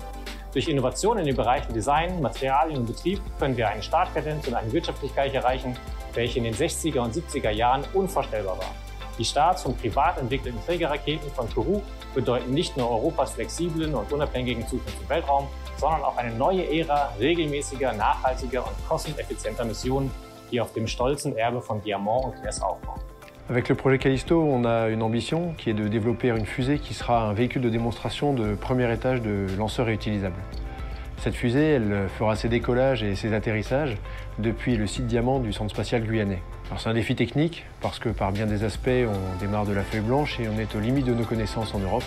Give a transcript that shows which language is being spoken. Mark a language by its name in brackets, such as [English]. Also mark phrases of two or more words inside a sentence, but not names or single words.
[German] Durch Innovationen in den Bereichen Design, Materialien und Betrieb können wir einen Startkadenz und eine Wirtschaftlichkeit erreichen, welche in den 60er und 70er Jahren unvorstellbar war. Die Starts von privat entwickelten Trägerraketen von Kourou bedeuten nicht nur Europas flexiblen und unabhängigen Zukunft im Weltraum, sondern auch eine neue Ära regelmäßiger, nachhaltiger und kosteneffizienter Missionen, die auf dem stolzen Erbe von Diamant und CNES aufbauen. [French] Avec le projet Callisto, on a une ambition qui est de développer une fusée qui sera un véhicule de démonstration de premier étage de lanceur réutilisable. Cette fusée, elle fera ses décollages et ses atterrissages depuis le site Diamant du centre spatial guyanais. Alors c'est un défi technique parce que par bien des aspects, on démarre de la feuille blanche et on est aux limites de nos connaissances en Europe.